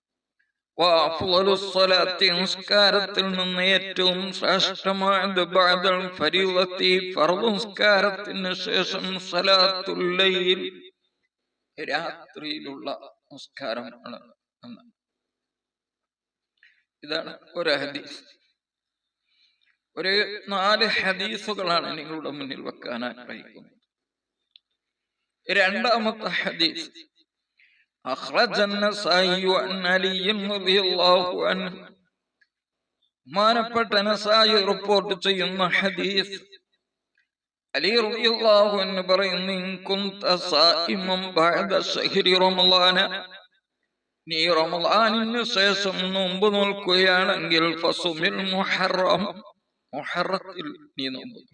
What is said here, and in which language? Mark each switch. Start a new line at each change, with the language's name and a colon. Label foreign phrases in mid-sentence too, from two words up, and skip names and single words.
Malayalam: നിസ്കാരത്തിൽ നിന്ന് ഏറ്റവും ശ്രേഷ്ഠമായത്
Arabic: بعد الفريضة,
Malayalam: ഫർദ് നിസ്കാരത്തിന് ശേഷം
Arabic: صلاة الليل,
Malayalam: രാത്രിയിലുള്ള നിസ്കാരമാണ്. ഇതാണ് ഒരു ഹദീസ്. ഒരു 4 ഹദീസുകളാണ് നിങ്ങളുടെ മുന്നിൽ വെക്കാൻ ആഗ്രഹിക്കുന്നത്. രണ്ടാമത്തെ ഹദീസ്
Arabic: أخرج النسائي عن علي رضي الله عنه.
Malayalam: മാനപ്പെട്ട നസായി റിപ്പോർട്ട് ചെയ്യുന്ന ഹദീസ്, അലി
Arabic: رضي الله عنه
Malayalam: പറയുന്നു,
Arabic: إن كنت صائما بعد شهر رمضان,
Malayalam: നീ റമളാനിന് ശേഷം നോമ്പ് നോൽക്കുകയാണെങ്കിൽ
Arabic: فصم المحرم,
Malayalam: മുഹറത്തിൽ നീ നോമ്പ് നോൽക്കുക.